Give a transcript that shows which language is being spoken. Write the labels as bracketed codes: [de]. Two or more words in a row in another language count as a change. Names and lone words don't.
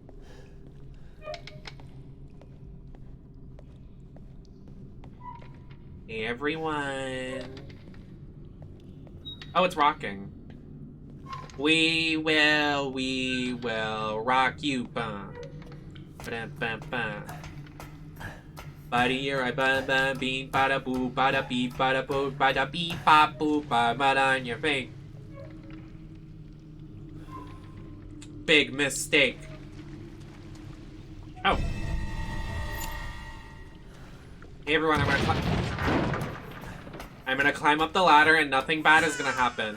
[en] Hey, everyone. Oh, it's rocking. We will rock you, bum. Ba-da-ba-ba. Buddy, you're a ba-ba beep, bada boo, bada beep, bada boo, bada beep, bop boo, bada on your face. Big mistake. Oh. Hey everyone, I'm gonna climb up the ladder and nothing bad is gonna happen.